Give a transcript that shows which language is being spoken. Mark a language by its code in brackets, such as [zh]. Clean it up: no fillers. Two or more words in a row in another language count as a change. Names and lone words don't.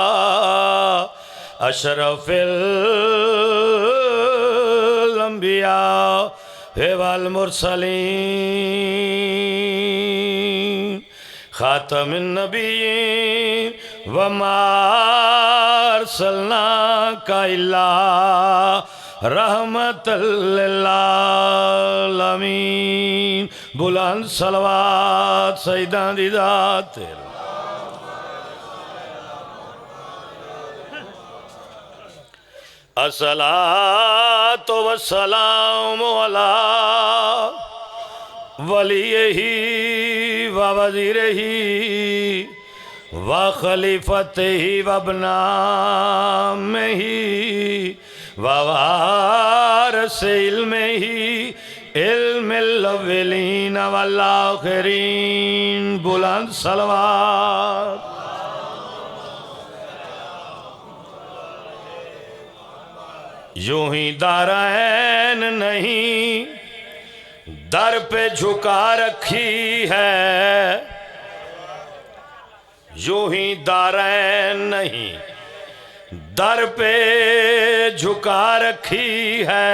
[ar] أشرف الأنبياء والمرسلين خاتم النبيين وما أرسلناك إلا رحمة للعالمين. [pa] بلند صلوات سئیدا دی ذات [ar] الصلاة والسلام على وليه ووزيره وخليفته وابن عمه ووارث علمه علم الأولين والآخرين. [ur] بلند صلوات یوں ہی دارین نہیں در پہ جھکا رکھی ہے، یوں ہی دارین نہیں در پہ جھکا رکھی ہے.